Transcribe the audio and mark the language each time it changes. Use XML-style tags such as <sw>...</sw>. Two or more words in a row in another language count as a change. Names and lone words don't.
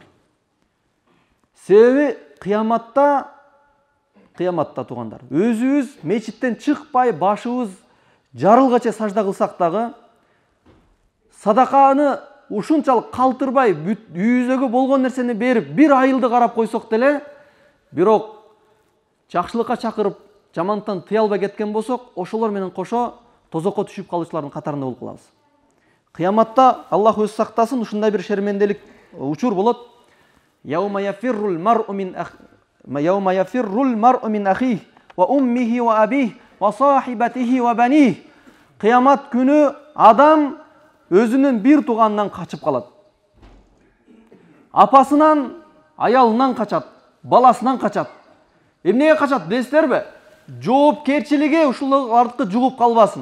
<ky>Себеби кыяматта туугандар, өзүбүз мечиттен чыкпай, башыбыз жарылгача сажда кылсак дагы, садаканы ушунчалык калтырбай үйүзөгө болгон нерсени берип бир айылды карап койсок деле, бирок жакшылыкка чакырып жамандыктан тыя албай кеткен болсок, ошолор менен кошо тозокко түшүп калуучулардын катарында болуп калабыз. Кыяматта Аллах өзү сактасын, ушундай бир шерменделик учур болот.</ky> <ar>يوم يفر المرء من أخيه وأمه وأبيه وصاحبته وبنيه.</ar> <ky>Кыямат күнү адам өзүнүн бир тууганынан качып калат. Апасынан, аялынан качат, баласынан качат. Эмнеге качат билесиздерби? Жоопкерчилиги ушулардыкы жугуп калбасын.</ky>